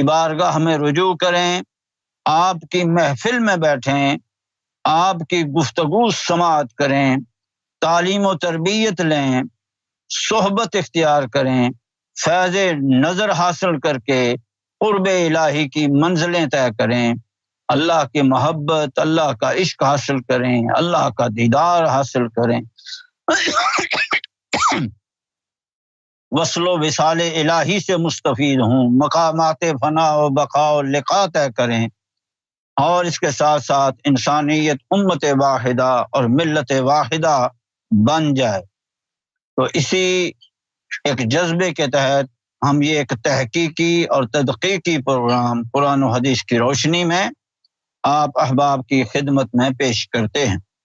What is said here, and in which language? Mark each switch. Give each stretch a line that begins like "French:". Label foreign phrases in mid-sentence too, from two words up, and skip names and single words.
Urdu: بارگاہ میں رجوع کریں، آپ کی محفل میں بیٹھیں، آپ کی گفتگو سماعت کریں، تعلیم و تربیت لیں، صحبت اختیار کریں، فیض نظر حاصل کر کے قرب الہی کی منزلیں طے کریں، اللہ کی محبت، اللہ کا عشق حاصل کریں، اللہ کا دیدار حاصل کریں، وصل و وصال الہی سے مستفید ہوں، مقامات فنا و بقا و لقا طے کریں، اور اس کے ساتھ ساتھ انسانیت امت واحدہ اور ملت واحدہ بن جائے۔ تو اسی ایک جذبے کے تحت ہم یہ ایک تحقیقی اور تدقیقی پروگرام قرآن و حدیث کی روشنی میں آپ احباب کی خدمت میں پیش کرتے ہیں۔